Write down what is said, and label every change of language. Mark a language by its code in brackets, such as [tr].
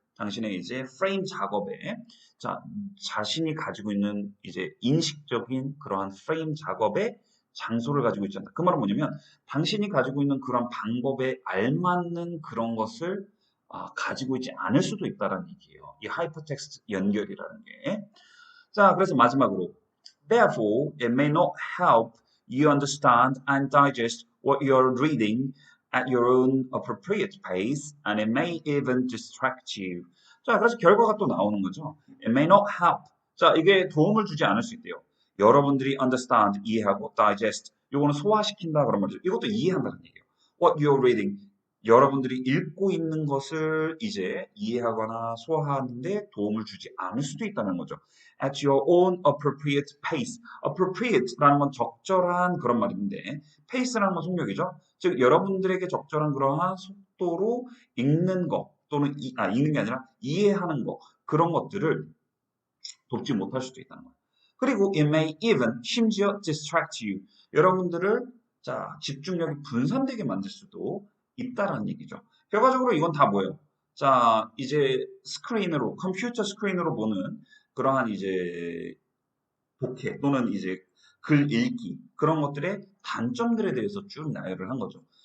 [ko] 당신의 이제 프레임 작업에 자, 자신이 가지고 있는 이제 인식적인 그러한 프레임 작업에 장소를 가지고 있지 않다. 그 말은 뭐냐면 당신이 가지고 있는 그런 방법에 알맞는 그런 것을 가지고 있지 않을 수도 있다라는 얘기예요. 이 하이퍼텍스트 연결이라는 게. 자, 그래서 마지막으로 [en] Therefore, it may not help you understand and digest what you're reading at your own appropriate pace, and it may even distract you. [ko] 자, 그래서 결과가 또 나오는 거죠. [en] It may not help. [ko] 자, 이게 도움을 주지 않을 수 있대요. 여러분들이 understand, 이해하고 digest, 요거는 소화시킨다 그런 말이죠. 이것도 이해한다는 얘기예요. [en] What you're reading, [ko] 여러분들이 읽고 있는 것을 이제 이해하거나 소화하는데 도움을 주지 않을 수도 있다는 거죠. [en] At your own appropriate pace. [ko] appropriate라는 건 적절한 그런 말인데 pace라는 건 속력이죠. 즉 여러분들에게 적절한 그러한 속도로 읽는 것 또는 읽는 게 아니라 이해하는 것 그런 것들을 돕지 못할 수도 있다는 거예요. 그리고 [en] it may even [ko] 심지어 [en] distract you. [ko] 여러분들을 자 집중력이 분산되게 만들 수도 있다라는 얘기죠. 결과적으로 이건 다 뭐예요? 자 이제 스크린으로 컴퓨터 스크린으로 보는 그러한 이제 독해 또는 이제 글 읽기 그런 것들의 단점들에 대해서 쭉 나열을 한 거죠.